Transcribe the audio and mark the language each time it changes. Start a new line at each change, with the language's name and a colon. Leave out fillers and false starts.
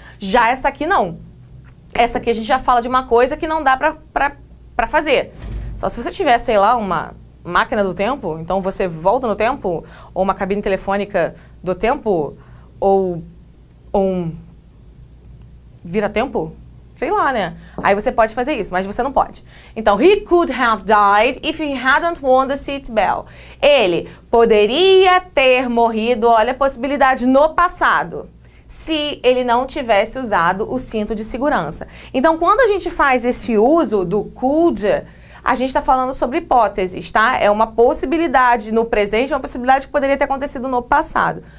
Portuguese: Já essa aqui, não. Essa aqui a gente já fala de uma coisa que não dá pra fazer. Só se você tiver, sei lá, uma máquina do tempo, então você volta no tempo, ou uma cabine telefônica do tempo, ou um vira-tempo. Sei lá, né? Aí você pode fazer isso, mas você não pode. Então,
English: he could have died if he hadn't won the seat belt.
Portuguese: Ele poderia ter morrido, olha a possibilidade, no passado, se ele não tivesse usado o cinto de segurança. Então, quando a gente faz esse uso do could, a gente está falando sobre hipóteses, tá? É uma possibilidade no presente, uma possibilidade que poderia ter acontecido no passado.